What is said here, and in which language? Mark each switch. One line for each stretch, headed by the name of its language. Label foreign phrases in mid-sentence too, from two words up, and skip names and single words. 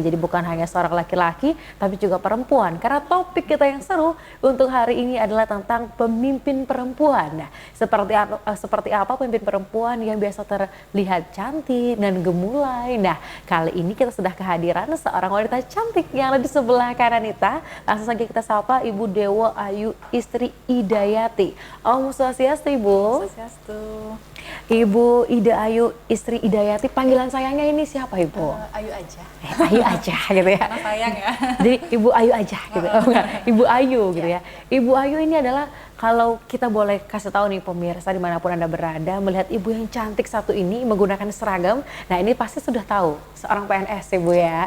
Indonesian: Jadi bukan hanya seorang laki-laki tapi juga perempuan. Karena topik kita yang seru untuk hari ini adalah tentang pemimpin perempuan. Nah, seperti apa pemimpin perempuan yang biasa terlihat cantik dan gemulai. Nah, kali ini kita sudah kehadiran seorang wanita cantik yang ada di sebelah kanan kita. Langsung saja kita sapa Ibu Dewa Ayu Istri Idayati. Om Swastiastu, Ibu. Swastiastu. Ibu Ida Ayu Istri Idayati, panggilan sayangnya ini siapa, Ibu? Ayu aja. Ayu aja gitu ya. Karena sayang ya. Jadi Ibu Ayu aja gitu. Oh, enggak. Ibu Ayu gitu ya. Ibu Ayu ini adalah, kalau kita boleh kasih tahu nih pemirsa dimanapun Anda berada, melihat ibu yang cantik satu ini menggunakan seragam, nah ini pasti sudah tahu seorang PNS Ibu ya.